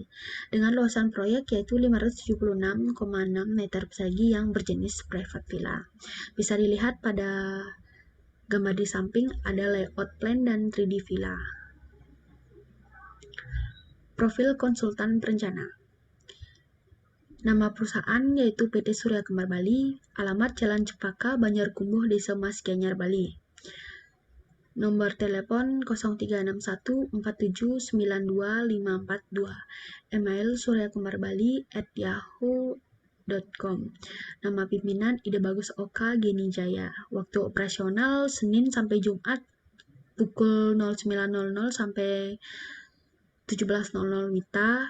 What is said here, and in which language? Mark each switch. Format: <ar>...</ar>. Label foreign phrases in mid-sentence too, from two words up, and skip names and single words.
<id>Dengan luasan proyek yaitu 576,6 meter persegi yang berjenis</id> <en>private villa.</en> <id>Bisa dilihat pada gambar di samping ada</id> <en>layout plan</en> <id>dan 3D villa. Profil konsultan perencana. Nama perusahaan yaitu PT Surya Kembar Bali, alamat Jalan Cempaka, Banjarkumuh, Desa Mas, Gianyar, Bali. Nomor telepon 0361479252. Email suryakembarbali@yahoo.com. Nama pimpinan Ide Bagus Oka Geni Jaya. Waktu operasional Senin sampai Jumat pukul 09.00 sampai 17.00 WITA.</id>